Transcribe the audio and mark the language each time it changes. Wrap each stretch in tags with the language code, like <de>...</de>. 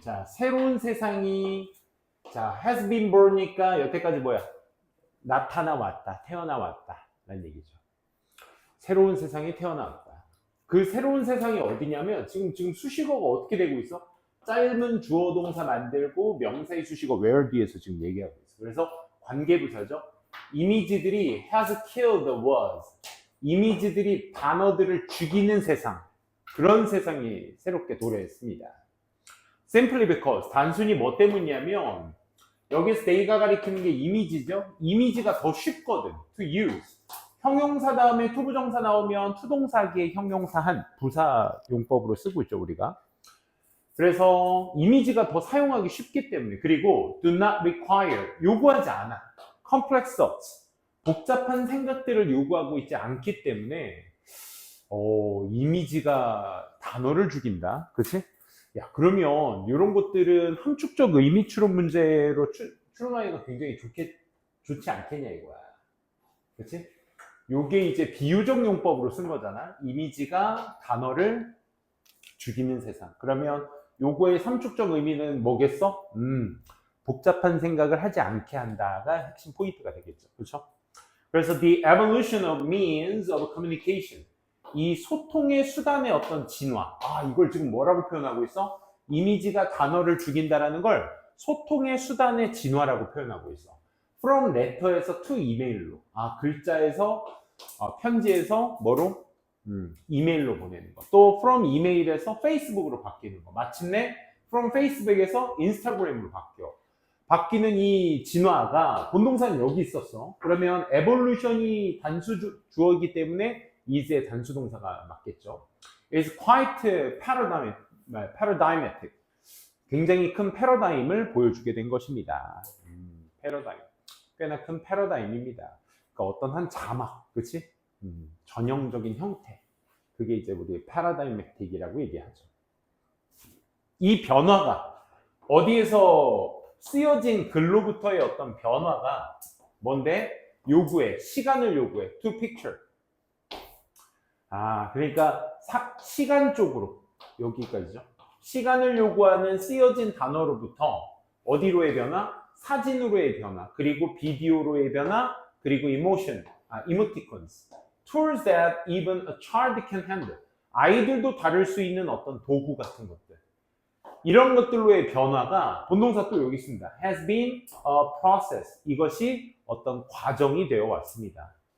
<ko>자, 새로운 세상이</ko> <en>has been born</en> <ko>이니까 여태까지 뭐야? 나타나왔다, 태어나왔다 라는 얘기죠. 새로운 세상이 태어나왔다. 그 새로운 세상이 어디냐면 지금 수식어가 어떻게 되고 있어? 짧은 주어 동사 만들고 명사의 수식어 where 뒤에서 지금 얘기하고 있어. 그래서 관계부사죠. 이미지들이</ko> <en>has killed was.</en> <ko>이미지들이 단어들을 죽이는 세상. 그런 세상이 새롭게 도래했습니다.</ko> <en>Simply because.</en> <ko>단순히 뭐 때문이냐면 여기서 they가 가리키는 게 이미지죠. 이미지가 더 쉽거든.</ko> <en>To use.</en> <ko>형용사 다음에 투부정사 나오면 투동사기의 형용사한 부사 용법으로 쓰고 있죠, 우리가. 그래서 이미지가 더 사용하기 쉽기 때문에. 그리고</ko> <en>do not require,</en> <ko>요구하지 않아.</ko> <en>complex thoughts,</en> <ko>복잡한 생각들을 요구하고 있지 않기 때문에 이미지가 단어를 죽인다. 그치? 야, 그러면 이런 것들은 함축적 의미 추론 문제로 추론하기가 굉장히 좋지 않겠냐 이거야. 그치? 요게 이제 비유적 용법으로 쓴 거잖아. 이미지가 단어를 죽이는 세상. 그러면 요거의 삼축적 의미는 뭐겠어? 복잡한 생각을 하지 않게 한다가 핵심 포인트가 되겠죠. 그렇죠?</ko> <en>그래서 the evolution of means of communication.</en> <ko>이 소통의 수단의 어떤 진화. 이걸 지금 뭐라고 표현하고 있어? 이미지가 단어를 죽인다라는 걸 소통의 수단의 진화라고 표현하고 있어.</ko> <en>from letter에서 to email로.</en> <ko>글자에서 편지에서 뭐로? 이메일로 보내는 거. 또 from email에서 페이스북으로 바뀌는 거. 마침내 from 페이스북에서 인스타그램으로 바뀌는 이 진화가 본동사는 여기 있었어. 그러면 evolution이 단수 주어이기 때문에 is의 단수 동사가 맞겠죠.</ko> <en>It's quite paradigmatic.</en> <ko>굉장히 큰 패러다임을 보여주게 된 것입니다. 패러다임. 꽤나 큰 패러다임입니다. 그러니까 어떤 한 자막, 그치? 전형적인 형태. 그게 이제 우리 패러다임맥틱이라고 얘기하죠. 이 변화가 어디에서 쓰여진 글로부터의 어떤 변화가 뭔데? 시간을 요구해.</ko> <en>to picture.</en> <ko>그러니까 시간적으로 여기까지죠. 시간을 요구하는 쓰여진 단어로부터 어디로의 변화? 사진으로의 변화, 그리고 비디오로의 변화, 그리고 emoticons.</ko> <en>Tools that even a child can handle.</en> <ko>아이들도 다룰 수 있는 어떤 도구 같은 것들. 이런 것들로의 변화가 본동사 또 여기 있습니다.</ko> <en>has been a process.</en> <ko>이것이 어떤 과정이 되어 왔습니다.</ko>